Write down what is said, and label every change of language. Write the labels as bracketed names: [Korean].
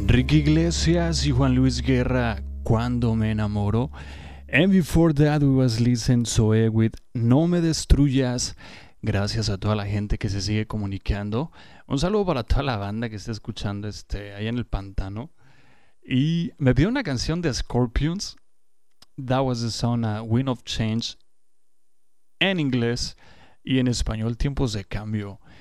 [Spanish] Iglesias y Juan Luis Guerra, cuando me enamoro. [English] And before that we was listening Zoe with No Me Destruyas. [Spanish] Gracias a toda la gente que se sigue comunicando. Un saludo para toda la banda que está escuchando ahí en el pantano. Y me pidió una canción de Scorpions. [English] That was the song [Spanish] Wind of Change. En inglés y en español, Tiempos de Cambio.